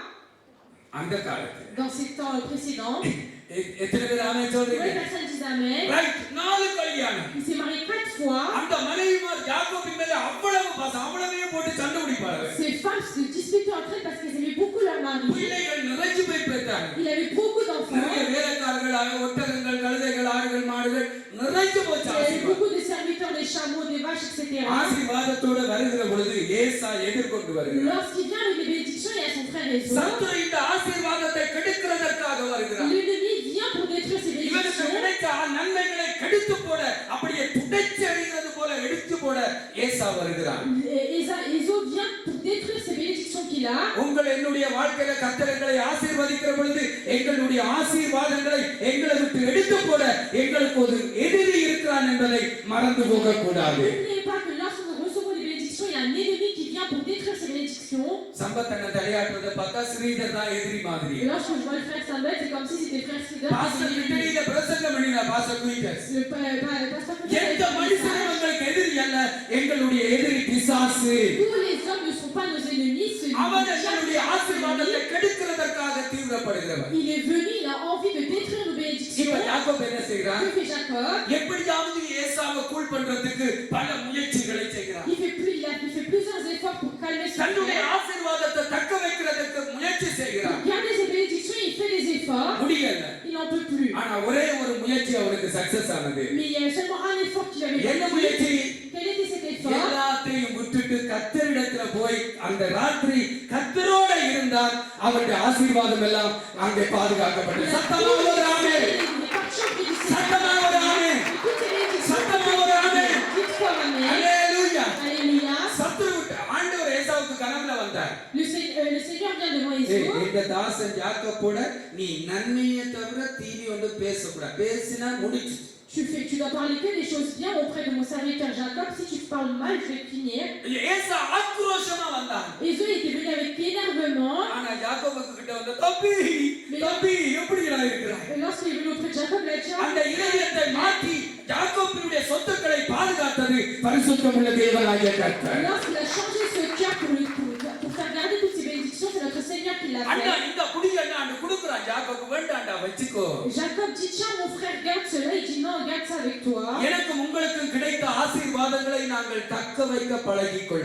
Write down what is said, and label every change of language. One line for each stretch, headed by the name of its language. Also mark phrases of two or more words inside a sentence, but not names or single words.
Tamil: அந்த காலத்துல
French: dans ces temps précédents.
Tamil: எத்தனை பேர் ஆமென்
French: Oui,
Tamil: சொல்றீங்க?
French: personne dit Amen.
Tamil: ரைட், 4 கல்யாணம்.
French: Il s'est marié 4 fois.
Tamil: அந்த மனைவிமார் யாக்கோபின் மேல அவ்வளவு பாசம், அவ்வளவே போட்டு சண்டை பிடிப்பாரு.
French: Ces femmes se disputaient entre elles parce qu'elles aimaient beaucoup leur mari.
Tamil: பிள்ளைகள் நிறைஞ்சு போய் பெற்றாங்க.
French: Il avait beaucoup d'enfants.
Tamil: நிறைய வேலைக்காரர்கள், ஒட்டகங்கள், கழுதைகள், ஆடுகள், மாடுகள் நிறைஞ்சு போச்சு.
French: Il y avait
Tamil: ஆசீர்வாதம்.
French: beaucoup de serviteurs, des chameaux, des vaches, etc.
Tamil: ஆசீர்வாதத்தோட வருகிற பொழுது ஏசா எதிர்கொண்டு வருகிறார்.
French: Lorsqu'il vient avec les bénédictions, il y a son frère Ésaü.
Tamil: சத்துரு இந்த ஆசீர்வாதத்தை கெடுக்கிறதற்காக வருகிறார்.
French: L'ennemi vient pour détruire ces
Tamil: இவனுக்கு
French: bénédictions.
Tamil: கிடைத்த நன்மைகளை கெடுத்து போட, அப்படியே துடைச்சு எறிகிறது போல எடுத்து போட ஏசா வருகிறார்.
French: Ésaü vient pour détruire ces bénédictions qu'il a.
Tamil: உங்கள் என்னுடைய வாழ்க்கையில கர்த்தர் எங்களை ஆசீர்வதிக்கிற பொழுது எங்களுடைய ஆசீர்வாதங்களை எங்களை விட்டு எடுத்து போட எங்களுக்கு ஒரு எதிரி இருக்கிறான் என்பதை மறந்து போக கூடாது.
French: N'oubliez pas que lorsque nous recevons des bénédictions, il y a un ennemi qui vient pour détruire ces bénédictions.
Tamil: சம்பத்தனை தலையாட்டுறதை பார்த்தா ஸ்ரீதர் தான் எதிரி மாதிரி.
French: Et lorsque je vois le frère Samuel, c'est comme si c'était frère Sridhar.
Tamil: பாஸ்டர் கிட்டடியில பிரசங்கம் பண்ணினா பாஸ்டர் குயிட்டஸ்.
French: Le pasteur
Tamil: எந்த மனுஷனும் உங்களுக்கு எதிரி அல்ல, எங்களுடைய எதிரி பிசாசு.
French: Tous les hommes ne sont pas nos ennemis.
Tamil: அவன் எங்களுடைய ஆசீர்வாதத்தை கெடுக்கிறதற்காக தீவிரப்படுகிறவன்.
French: Il est venu, il a envie de détruire nos bénédictions.
Tamil: இப்ப யாக்கோபு என்ன செய்கிறான்?
French: Que fait Jacob?
Tamil: எப்படியாவது ஏசாவை கூல் பண்றதுக்கு பல முயற்சிகளை செய்கிறான்.
French: Il fait plusieurs efforts pour calmer son
Tamil: தன்னுடைய
French: frère.
Tamil: ஆசீர்வாதத்தை தக்க வைக்கிறதுக்கு முயற்சி செய்கிறான்.
French: Pour garder ses bénédictions, il fait des efforts.
Tamil: முடியல.
French: Il n'en peut plus.
Tamil: ஆனா ஒரே ஒரு முயற்சி அவனுக்கு சக்சஸ் ஆனது.
French: Mais il y a seulement un effort qu'il avait
Tamil: என்ன
French: fait.
Tamil: முயற்சி?
French: Quel était cet effort?
Tamil: எல்லாத்தையும் விட்டுட்டு கர்த்தரிடத்தில் இடத்துல போய் அந்த ராத்திரி கர்த்தரோட இருந்தால் அவருடைய ஆசீர்வாதம் எல்லாம் அங்கே பாதுகாக்கப்பட்டது. சத்தமா ஒரு ஆமென். சத்தமா ஒரு ஆமென். சத்தமா ஒரு ஆமென். அல்லேலூயா. சத்துரு ஆண்டவர் ஏசாவுக்கு கனவுல வந்தார்.
French: Le Seigneur vient devant Ésaü.
Tamil: இந்த தாசன் யாக்கோபோட நீ நன்மையை தவிர தீனி ஒன்று பேசக்கூடாது. பேசினா முடிச்சு.
French: Tu dois parler que des choses bien auprès de mon serviteur Jacob. Si tu parles mal, je vais te punir.
Tamil: ஏசா ஆக்ரோஷமா வந்தான்.
French: Ésaü était venu avec énervement.
Tamil: ஆனா யாக்கோபுக்கு கிட்ட வந்து தம்பி தம்பி எப்படிடா இருக்கிறாய்?
French: Et lorsqu'il est venu auprès de Jacob, il a dit
Tamil: அந்த இதயத்தை மாற்றி யாக்கோபினுடைய சொத்துக்களை பாதுகாத்தது பரிசுத்தமுள்ள தேவனாகிய கர்த்தர்.
French: Lorsqu'il a changé ce cœur pour faire garder toutes ces bénédictions, c'est notre Seigneur qui l'a
Tamil: அண்ணா
French: fait.
Tamil: இந்த குடி அண்ணா கொடுக்குறான் யாக்கோபு வேண்டாம்டா வச்சுக்கோ.
French: Jacob dit tiens mon frère garde cela. Il dit non garde ça avec toi.
Tamil: எனக்கு உங்களுக்கு கிடைத்த ஆசீர்வாதங்களை நாங்கள் தக்க வைக்க பழகிக் கொள்ள